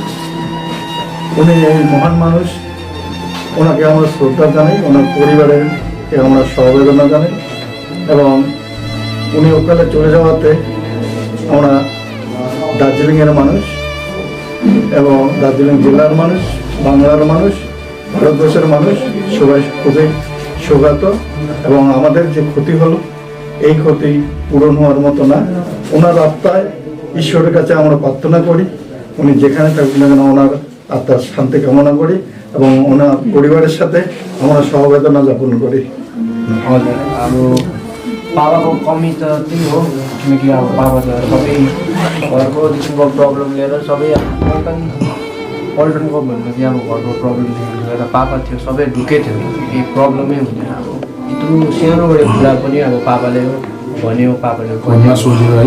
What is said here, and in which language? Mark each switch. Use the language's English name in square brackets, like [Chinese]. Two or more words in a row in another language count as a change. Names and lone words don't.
[Bangla] উনি এই মহান মানুষ, ওনাকে আমরা শ্রদ্ধা জানাই, ওনার পরিবারকে আমরা সমবেদনা জানাই এবং উনি ওকালে চলে যাওয়াতে আমরা দার্জিলিংয়ের মানুষ এবং দার্জিলিং জেলার মানুষ, বাংলার মানুষ, ভারতবর্ষের মানুষ সবাই খুবই শোকাহত এবং আমাদের যে ক্ষতি হলো এই ক্ষতি পূরণ হওয়ার মতো না। ওনার আত্মায় ঈশ্বরের কাছে আমরা প্রার্থনা করি, উনি যেখানে থাকুন না কেন ওনার আত্মার শান্তি কামনা করি এবং ওনার পরিবারের साथे আমরা সমবেদনা জ্ঞাপন করি। [Nepali] हजुर अब बाबाको कमी त त्यही हो, किनकि अब बाबा त सबै घरको किसिमको प्रब्लम लिएर सबै पल्टनको भन्दा कि अब घरको प्रब्लमदेखि लिएर पापा थियो सबै ढुकै थियो, केही प्रब्लमै हुँदैन। अब यत्रो सानोबाट कुरा पनि अब पापाले भन्यो, पापाले भन्यो है।